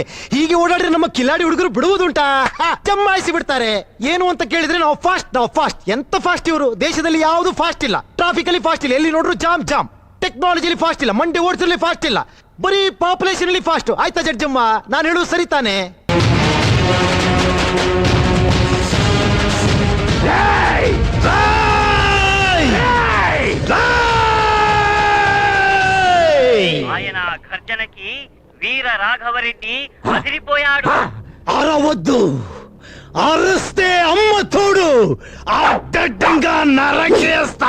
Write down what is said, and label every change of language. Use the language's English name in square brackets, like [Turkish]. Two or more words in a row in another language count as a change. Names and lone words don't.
[Kannada] ಹೀಗೆ ಓಡಾಡ್ರೆ ನಮ್ಮ ಕಿಲಾಡಿ ಹುಡುಗರು ಬಿಡುವುದುಂಟಾ? ಜಮಾಯಿಸಿ ಬಿಡ್ತಾರೆ. ಏನು ಅಂತ ಕೇಳಿದ್ರೆ ನಾವು ಫಾಸ್ಟ್. ಎಂತ ಫಾಸ್ಟ್ ಇವರು? ದೇಶದಲ್ಲಿ ಯಾವುದು ಫಾಸ್ಟ್ ಇಲ್ಲ. ಟ್ರಾಫಿಕ್ ಅಲ್ಲಿ ಫಾಸ್ಟ್ ಇಲ್ಲ, ಎಲ್ಲಿ ನೋಡ್ರು ಜಾಮ್. ಟೆಕ್ನಾಲಜಿಲಿ ಫಾಸ್ಟ್ ಇಲ್ಲ, ಮಂಡಿ ಓಡಿಸಲಿ ಫಾಸ್ಟ್ ಇಲ್ಲ, ಬರೀ ಪಾಪ್ಯುಲೇಷನ್ ಅಲ್ಲಿ ಫಾಸ್ಟ್. ಆಯ್ತಾ ಜಡ್ಜಮ್ಮ, ನಾನು ಹೇಳುವುದು ಸರಿ ತಾನೆ? [Telugu] ఆయన గర్జనకి వీర రాఘవరెడ్డి అదిరిపోయాడు. అరవద్దు, అరుస్తే అమ్మ తోడు అడ్డంగా నరకేస్తా.